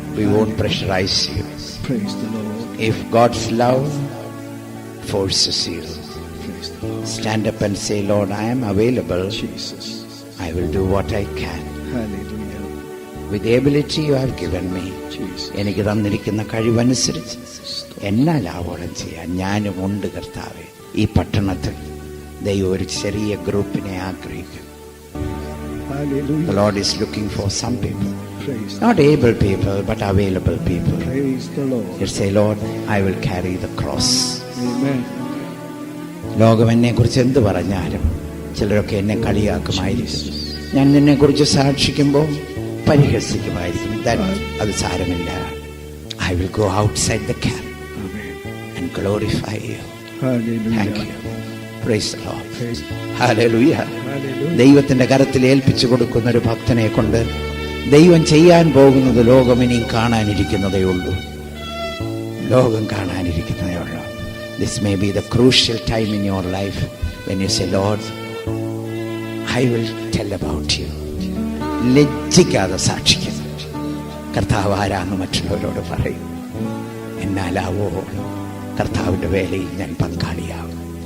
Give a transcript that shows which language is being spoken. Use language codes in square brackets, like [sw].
[en] We won't pressurize you. Praise the Lord. If God's love forces you, Praise the Lord. stand up and say, Lord, I am available. Jesus. I will do what I can. Hallelujah. With the ability you have given me. Jesus. [ml] എനിക്ക് തന്നിരിക്കുന്ന കഴിവനുസരിച്ച് എന്നാലാവോളം ചെയ്യാൻ ഞാനും ഉണ്ട് കർത്താവേ. ഈ പട്ടണത്തിൽ ദൈവം ഒരു ചെറിയ ഗ്രൂപ്പിനെ ആഗ്രഹിക്കും. [en] The Hallelujah. Lord is looking for some people. Praise the Not able people, but available people. Praise the Lord. You say, Lord, I will carry the cross. Amen. [ml] ലോകം എന്നെ കുറിച്ച് എന്ത് പറഞ്ഞാലും ചിലരൊക്കെ എന്നെ കളിയാക്കുമായിരിക്കും. ഞാൻ നിന്നെ കുറിച്ച് സാക്ഷിക്കുമ്പോൾ പരിഹസിക്കുമായിരിക്കും. അത് സാരമില്ല. [en] I will go outside the camp Amen. and glorify you. Hallelujah. Thank you. Praise the Lord. Praise the Hallelujah. Hallelujah. [ml] ദൈവത്തിന്റെ കരത്തിൽ ഏൽപ്പിച്ചു കൊടുക്കുന്ന ഒരു ഭക്തനെ കൊണ്ട് ദൈവം ചെയ്യാൻ പോകുന്നത് ലോകം ഇനിയും കാണാനിരിക്കുന്നതേ ഉള്ളൂ. ലോകം കാണാനിരിക്കുന്നതേ ഉള്ളൂ. [en] This may be the crucial time in your life when you say, Lord, I will tell about you. [ml] ലജ്ജിക്കാതെ സാക്ഷിക്കുന്നു. കർത്താവ് ആരാന്ന് മറ്റുള്ളവരോട് പറയും. എന്നാലാവോളം കർത്താവിൻ്റെ വേലയിൽ ഞാൻ പങ്കാളിയാകും.